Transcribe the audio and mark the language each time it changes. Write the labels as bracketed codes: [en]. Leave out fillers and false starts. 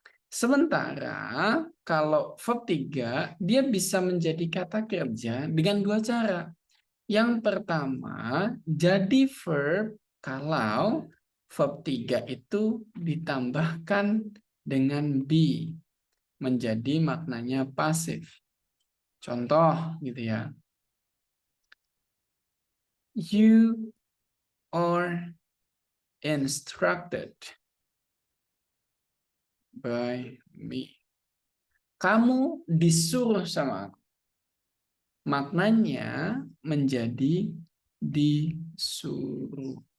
[id] Sementara kalau verb 3, dia bisa menjadi kata kerja dengan dua cara. Yang pertama, jadi verb kalau verb 3 itu ditambahkan dengan be, menjadi maknanya pasif. Contoh gitu ya. [en] You are instructed by me. [id] Kamu disuruh sama aku. Maknanya menjadi disuruh.